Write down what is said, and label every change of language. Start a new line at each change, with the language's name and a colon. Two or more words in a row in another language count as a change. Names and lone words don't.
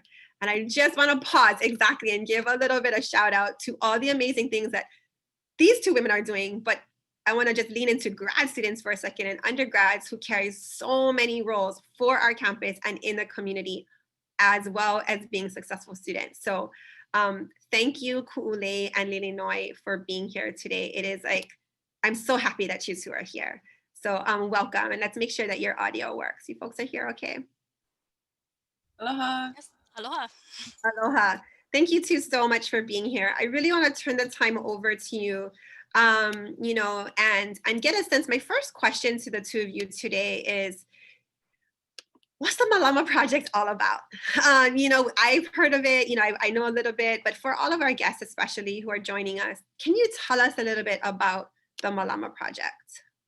English: And I just want to pause exactly and give a little bit of shout out to all the amazing things that these two women are doing, but I want to just lean into grad students for a second and undergrads who carry so many roles for our campus and in the community, as well as being successful students. So thank you, Ku'ule and Lilinoi, for being here today. It is like, I'm so happy that you two are here. So welcome, and let's make sure that your audio works. You folks are here, okay? Aloha. Yes. Aloha. Aloha. Thank you two so much for being here. I really want to turn the time over to you, you know, and get a sense. My first question to the two of you today is, what's the Malama Project all about? You know, I've heard of it, you know, I know a little bit, but for all of our guests, especially who are joining us, can you tell us a little bit about the Malama Project?